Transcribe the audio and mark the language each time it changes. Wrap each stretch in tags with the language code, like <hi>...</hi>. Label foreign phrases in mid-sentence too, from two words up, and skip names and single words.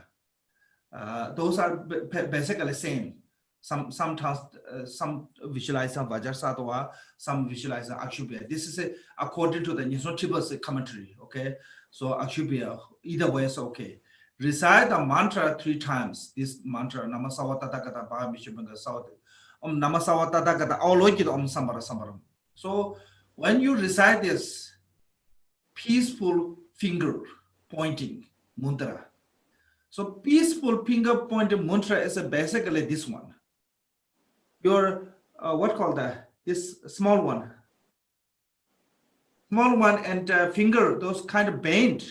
<en>Those are basically same. Sometimes some visualize Vajrasattva, some visualize Akshobhya. This is according to the Nisro Tibetan commentary. Okay, so Akshobhya, either way is okay. Recite the mantra 3 times. This mantra,</en> <sa>Namasawa Tathagata Bha Mishubanga Savat. Namasawa Tathagata Avalokita Om Sambara Sambaram.</sa> <en>So when you recite this peaceful finger pointing mantra, so peaceful finger pointing mantra is basically this one. Your what called that? This small one and finger, those kind of bent.</en>